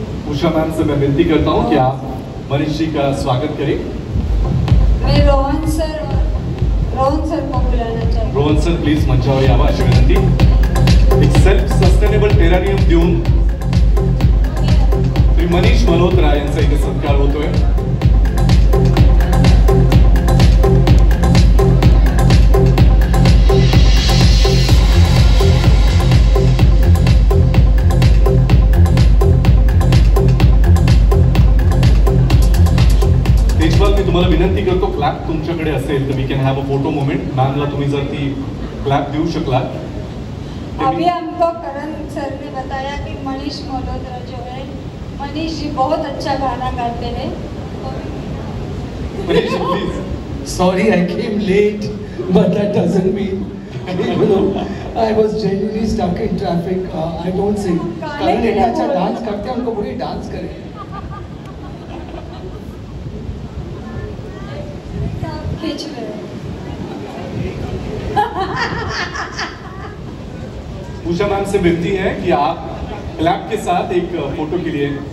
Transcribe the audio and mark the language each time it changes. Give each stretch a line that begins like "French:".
Hindi: Usha ma'am से मैं विनती करता हूँ कि आप मनीष जी का स्वागत करें. मैं रोहन सर को बुलाना चाहती हूँ.
Marathi: रोहन सर प्लीज मंचावर यावा अशी विनंती. एक सेल्फ सस्टेनेबल टेरारियम देऊन श्री मनीष मल्होत्रा यांचा इथे सत्कार होतोय. तेजपाल, मी तुम्हाला विनंती करतो, क्लॅप तुमच्याकडे असेल तर
English: We can have a photo moment.
Marathi: मॅमला तुम्ही जर ती क्लॅप देऊ शकलात.
Hindi: अभी हमको करण सर ने बताया कि मनीष मल्होत्रा जो है, मनीष जी बहुत अच्छा गाना गाते हैं. Manish please.
English: Sorry, I came late, but that doesn't mean, you know, I was genuinely stuck in traffic. I don't sing.
Hindi: करण इतना अच्छा डांस करते हैं, उनको पूरी डांस करें. खींच रहे हैं. उषा मैम से विनती है कि आप क्लैप के साथ एक फोटो के लिए.